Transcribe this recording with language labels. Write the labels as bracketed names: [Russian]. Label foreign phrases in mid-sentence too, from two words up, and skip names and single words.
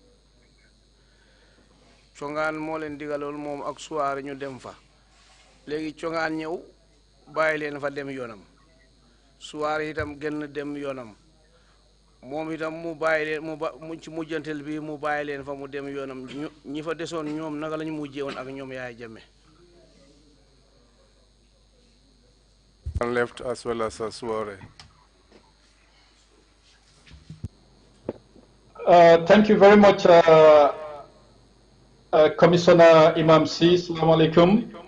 [Wolof] congaan moo leen digaloon moom ak suwaar ñu dem fa léegi congaan ñëw bàyyi leen fa dem yoonam suwaar itam gën dem yoonam moom itam mu bàyyi leen mu ci mujjantel bi mu bàyyi leen fa mu dem yoonam ñi fa desoon ñoom naka lañu mujjee woon ak ñoom Yaaya Jammeh. [English] Left as well as Suare. Thank you very much, Commissioner Imam C. [Arabic] السلام عليكم.